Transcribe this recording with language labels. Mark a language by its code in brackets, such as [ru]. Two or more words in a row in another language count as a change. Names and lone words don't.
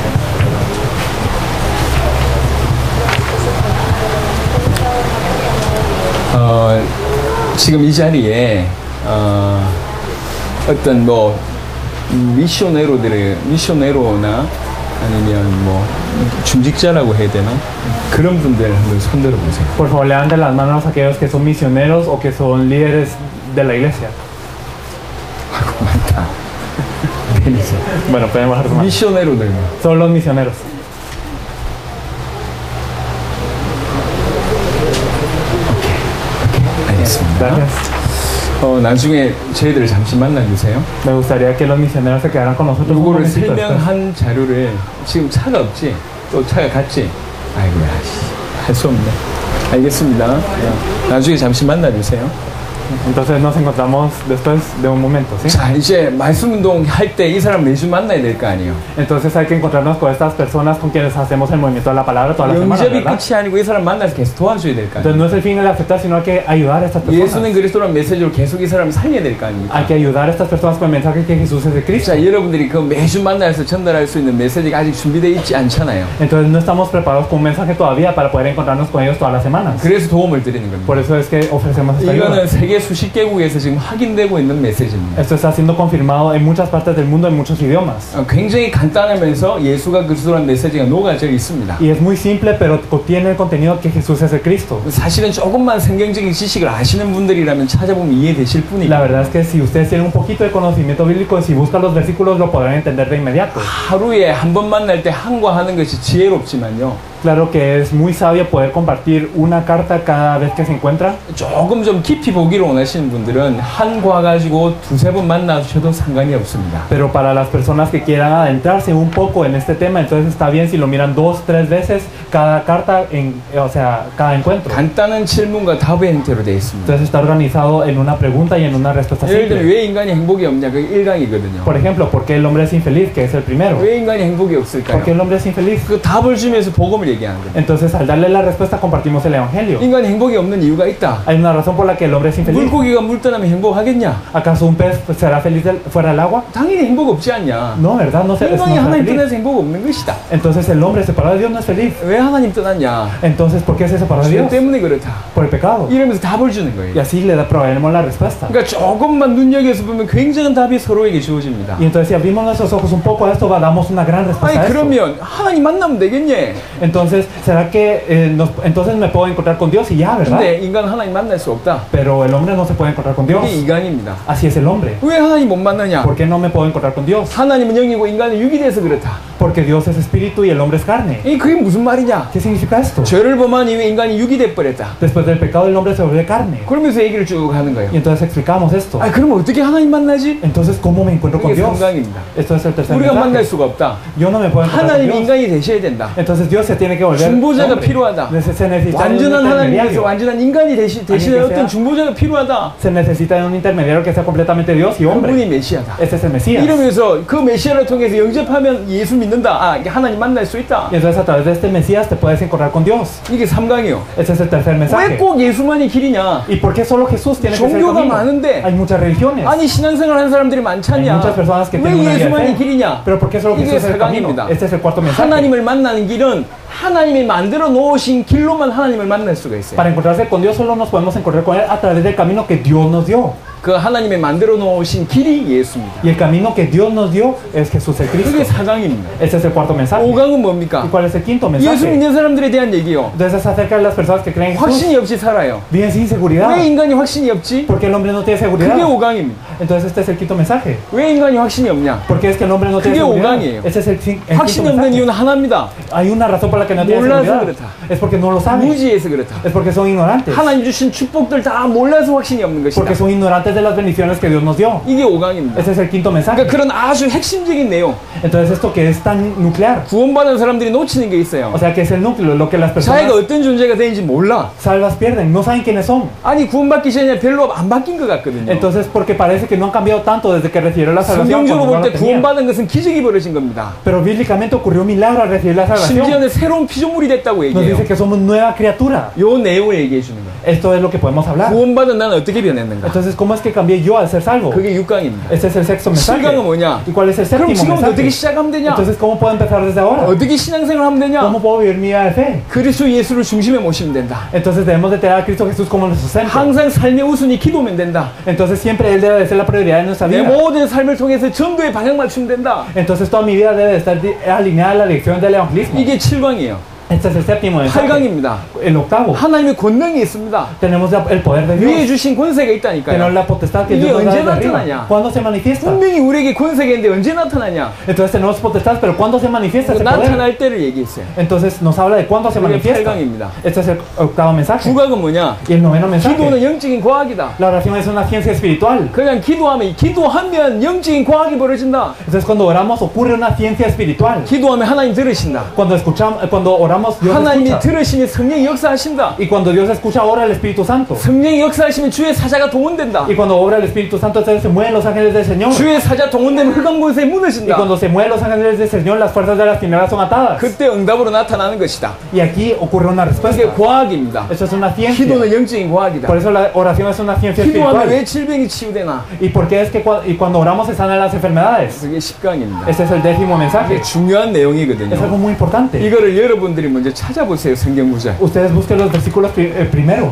[ko] 지금 이 자리에 어떤 뭐 미쇼네로나 아니면 뭐 중직자라고 해야 되나? 그런 분들 한번 손들어 보세요. [es] Por favor, levanten las manos a aquellos que son misioneros o que son líderes de la iglesia. [ko] 아이고 많다. [es] Bueno, pueden bajar su mano. [ko] 미쇼네로들. [es] Son los misioneros. [ko] 알겠습니다. [es] Gracias. [ko] 나중에 저희들을 잠시 만나주세요. [es] Me gustaría que los misioneros se quedaran con nosotros un [ko] 이거를 [es] momentito después. [ko] 설명한 자료를 지금 차가 없지? 또 차가 갔지? 아이고야, 할 수 없네. 알겠습니다. 나중에 잠시 만나주세요. [es] Entonces nos encontramos después de un momento, ¿sí? [ko] 자, 이제 말씀 운동 할 때 이 사람 매주 만나야 될 거 아니에요. [es] Entonces hay que encontrarnos con estas personas con quienes hacemos el movimiento de la palabra todas las semanas, [ko] 영접이 [es] ¿verdad? [ko] 끝이 아니고 이 사람 만나서 계속 도와줘야 될 거 [es] Entonces [ko] 아니에요. [es] no es el fin el aceptar, sino hay que ayudar a estas [ko] 예수는 [es] personas. [ko] 그리스도라는 메시지로 계속 이 사람을 살려야 될 거 아닙니까? [es] Hay que ayudar a estas personas con el mensaje que Jesús es de Cristo. [ko] 자, 여러분들이 그 매주 만나서 전달할 수 있는 메시지가 아직 준비되어 있지 않잖아요. [es] Entonces no estamos preparados con un mensaje todavía para poder encontrarnos con ellos todas las semanas. [ko] 그래서 도움을 드리는 겁니다. [es] Por eso es que ofrecemos esta ayuda. [ko] 이거는 세계 수십 개국에서 지금 확인되고 있는 메시지입니다. [es] Esto está siendo confirmado en muchas partes del mundo en muchos idiomas. [ko] 굉장히 간단하면서 예수가 그리스도라는 메시지가 녹아져 있습니다. [es] Y es muy simple, pero contiene el contenido que Jesús es el Cristo. [ko] 사실은 조금만 성경적인 지식을 아시는 분들이라면 찾아보면 이해되실 뿐이에요. [es] La verdad es que si ustedes tienen un poquito de conocimiento bíblico, si buscan los versículos lo podrán entender de inmediato. [ko] 하루에 한 번 만날 때 한과하는 것이 지혜롭지만요. [es] Claro que es muy sabio poder compartir una carta cada vez que se encuentra. [ko] 조금 좀 깊이 보기를 원하시는 분들은 한과 가지고 두세 번 만나주셔도 상관이 없습니다. [es] Pero para las personas que quieran adentrarse un poco en este tema, entonces está bien si lo miran 2-3 veces cada carta, o sea, cada encuentro. [ko] 간단한 질문과 답의 형태로 되어 있습니다. [es] Entonces está organizado en una pregunta y en una respuesta [ko] 예를 들면 [es] simple. [ko] 왜 인간이 행복이 없냐? 그게 1강이거든요. [es] Por ejemplo, ¿por qué el hombre es infeliz? Que es el primero. [ko] 왜 인간이 행복이 [es] ¿Por qué [ko] 없을까요? [es] el hombre es infeliz? [ko] 그 답을 주면서 복음을 얘기하는 거예요. [es] Entonces al darle la respuesta compartimos el evangelio. [ko] 인간이 행복이 없는 이유가 있다. [es] Hay una razón por la que el hombre es infeliz. [ko] 물고기가 물 떠나면 행복하겠냐? [es] ¿Acaso un pez será feliz fuera del agua? [ko] 당연히 행복 없지 않냐? [es] No, ¿verdad? No, no [ko] 인간이 [es] será [ko] 하나님 [es] feliz. [ko] 떠나서 행복 없는 것이다. [es] Entonces el hombre separado de Dios no es feliz. [ko] 왜 하나님 떠났냐? [es] Entonces, ¿por qué se separó de [ko] 죄 [es] Dios? [ko] 때문에 그렇다. [es] Por el pecado. [ko] 이러면서 답을 주는 [es] Y [ko] 거예요. [es] así le proveemos la respuesta. [ko] 그러니까 조금만 눈여겨서 보면 굉장한 답이 서로에게 주어집니다. [es] Y entonces si abrimos nuestros ojos un poco a esto, damos una gran respuesta [ko] 아니 [es] a esto. [ko] 그러면 하나님 만나면 되겠니? [es] Entonces, ¿será que entonces me puedo encontrar con Dios y ya, verdad? [ko] 근데 인간 하나님 만날 수 없다. [es] Pero el hombre no se puede encontrar con Dios. [ko] 이게 이간입니다. [es] Así es el hombre. [ko] 왜 하나님 못 만나냐? [es] ¿Por qué no me puedo encontrar con Dios? [ko] 하나님은 영이고 인간은 육이 돼서 그렇다. [es] Porque Dios es espíritu y el hombre es carne. [ko] 그게 무슨 말이냐? [es] ¿Qué significa esto? [ko] 죄를 범한 이후에 인간이 육이 돼버렸다. [es] Después del pecado el hombre se vuelve carne. [ko] 그러면서 얘기를 쭉 하는 거예요. [es] Y entonces explicamos esto. [ko] 아 그럼 어떻게 하나님 만나지? [es] Entonces, ¿cómo me encuentro con [ko] 이게 [es] Dios? [ko] 3강입니다. [es] Esto es el tercer [ko] 우리가 만날 [es] mensaje. [ko] 수가 없다. [es] Yo no me puedo encontrar con [ko] 하나님 [es] Dios. [ko] 인간이 되셔야 된다. [es] Entonces Dios se tiene que volver [ko] 중보자가 [es] hombre. [ko] 필요하다. [es] Se necesita un [ko] 완전한 하나님께서 [es] intermediario. [ko] 완전한 인간이 되시는 [es] que [ko] 어떤 [es] sea- [ko] 중보자가 필요하다. [es] Se necesita de un intermediario que sea completamente Dios y hombre. [ko] 그분이 메시아다. [es] Este es el Mesías. [ko] 이러면서 그 메시아를 통해서 영접하면 예수 믿는 있는다. 하나님 만날 수 있다. [es] Y entonces a través de este Mesías te puedes encontrar con Dios. [ko] 이게 3강이요. [es] Ese es el tercer [ko] 왜 [es] mensaje. [ko] 꼭 예수만이 길이냐? [es] ¿Y por qué solo Jesús tiene que ser el [ko] 종교가 [es] camino? [ko] 많은데 [es] Hay muchas religiones. [ko] 아니 신앙생활 하는 사람들이 [es] Hay [ko] 많잖냐? [es] muchas personas que [ko] 왜 [es] tienen una vida de [ko] 예수만이 [es] fe. [ko] 길이냐? [es] Pero ¿por qué solo [ko] 이게 [es] Jesús es el camino? [ko] 4강입니다. [es] Este es el cuarto mensaje. [ko] 하나님을 만나는 길은 하나님이 만들어 놓으신 길로만 하나님을 만날 수가 있어요. [es] Para encontrarse con Dios solo nos podemos encontrar con Él a través del camino que Dios nos dio. [ko] 그 하나님이 만들어 놓으신 길이 예수입니다. [es] Y el camino que Dios nos dio es Jesús el Cristo. [ko] 그게 4강입니다. [es] Ese es el cuarto mensaje. [ko] 5강은 [es] ¿Y [ko] 뭡니까? [es] cuál es el quinto [ko] 예수 [es] mensaje? [ko] 믿는 사람들에 대한 얘기요. [es] Entonces es acerca de las personas que creen en Jesús. [ko] 확신이 없이 살아요. [es] Viven sin seguridad. [ko] 왜 인간이 확신이 없지? [es] ¿Por qué el hombre no tiene seguridad? [ko] 그게 5강입니다. [es] Entonces este es el quinto mensaje. [ko] 왜 인간이 확신이 없냐? [es] ¿Por qué es que el hombre no tiene [ko] 그게 [es] seguridad? [ko] 5강이에요. [es] Ese es el [ko] 확신이 [es] quinto [ko] 없는 [es] mensaje. [ko] 이유는 하나입니다. [es] Hay una razón por la que no tienen [ko] 몰라서 [es] seguridad. [ko] 그렇다. [es] Es porque no lo saben. [ko] 무지해서 그렇다. [es] Es porque son ignorantes. [ko] 하나님 주신 축복들 다 몰라서 확신이 없는 것이다. [es] Porque son ignorantes de las bendiciones que Dios nos dio. [ko] 이게 5강입니다. [es] Ese es el quinto mensaje. [ko] 그러니까 그런 아주 핵심적인 내용, [es] Entonces esto que es tan nuclear, [ko] 구원받은 사람들이 놓치는 게 있어요. [es] o sea que es el núcleo, lo que las personas [ko] 자기가 어떤 존재가 되는지 몰라. [es] salvas pierden, no saben quiénes son. [ko] 아니 구원받기 전에 별로 안 바뀐 것 같거든요. [es] Entonces porque parece que no han cambiado tanto desde que recibieron la salvación. [ko] 성경적으로 [es] cuando no [ko] 볼 [es] la [ko] 때 [es] tenían. [ko] 구원받은 것은 기적이 벌어진 겁니다. [es] Pero bíblicamente ocurrió un milagro al recibir la salvación. [ko] 심지어는 새로운 피조물이 됐다고 [es] Nos [ko] 얘기해요. [es] dice que somos nueva criatura. [ko] 요 내용을 얘기해 주는 거예요. [es] Esto es lo que podemos hablar. [ko] 구원받은 나는 어떻게 변했는가? [es] Entonces, ¿cómo es que cambié yo al ser salvo? [ko] 그게 6강입니다. [es] Este es el sexto mensaje. [ko] 7강은 뭐냐? [es] ¿Y cuál es el [ko] 그럼 [es] séptimo [ko] 지금부터 어떻게 [es] mensaje? [ko] 시작하면 되냐? [es] Entonces, ¿cómo puedo empezar desde ahora? [ko] 어떻게 신앙생활 하면 되냐? [es] ¿Cómo puedo vivir mi vida de fe? [ko] 그리스도 예수를 중심에 모시면 된다. [es] Entonces debemos de tener a Cristo Jesús como nuestro centro. [ko] 항상 삶의 우선이 기도면 된다. [es] Entonces siempre Él debe de ser la prioridad de nuestra [ko] 내 [es] vida. [ko] 모든 삶을 통해서 전도에 방향 맞추면 된다. [es] Entonces toda mi vida debe de estar alineada a la dirección del evangelismo. [ko] 이게 7강이에요. [es] Este es el séptimo mensaje. [ko] 8강입니다. [es] El octavo. [ko] 하나님의 권능이 있습니다. [es] Tenemos el poder de [ko] 위에 [es] Dios. [ko] 주신 권세가 [es] Tenemos [ko] 있다니까요. [es] la potestad que [ko] 이게 [es] Dios nos da [ko] 언제 [es] desde arriba. [ko] 나타나냐? [es] ¿Cuándo se manifiesta? [ko] 분명히 우리에게 권세가 있는데 언제 나타나냐? [es] Entonces tenemos potestad, pero ¿cuándo se manifiesta ese poder? [ko] 나타날 때를 얘기했어요. [es] Entonces nos habla de cuándo se [ko] 그게 [es] manifiesta. [ko] 8강입니다. [es] Este es el octavo mensaje. [ko] 9강은 뭐냐? [es] Y el noveno mensaje. [ko] 기도는 영적인 과학이다. [es] La oración es una ciencia espiritual. [ko] 그냥 기도하면 영적인 과학이 벌어진다. [es] Entonces cuando oramos ocurre una ciencia espiritual. [ko] 기도하면 하나님 들으신다. [es] Cuando oramos Dios [ko] 하나님이 [es] escucha. [ko] 들으시니 성령이 역사하신다. [es] Y cuando Dios escucha obra el Espíritu Santo. [ko] 성령이 역사하시면 주의 사자가 동원된다. [es] Y cuando obra el Espíritu Santo entonces se mueven los ángeles del Señor. [ko] 주의 사자 동원되면 흑암 권세에 [es] Y [ko] 무너진다. [es] cuando se mueven los ángeles del Señor las fuerzas de las tinieblas son atadas. [ko] 그때 응답으로 나타나는 것이다. [es] Y aquí ocurre una respuesta. [ko] 이게 과학입니다. [es] Eso es una ciencia. [ko] 기도는 영적인 과학이다. [es] Por eso la oración es una ciencia [ko] 기도하면 [es] espiritual. [ko] 왜 질병이 치유되나? [es] ¿Y por qué es que cuando oramos se sanan las enfermedades? [ko] 그게 10강입니다. [es] Este es el décimo mensaje. [ko] 이게 중요한 [es] Es algo [ko] 내용이거든요. [es] muy importante. [ko] 이거를 여러분들이 먼저 찾아보세요. 성경 구절. [es] Ustedes busquen los versículos primero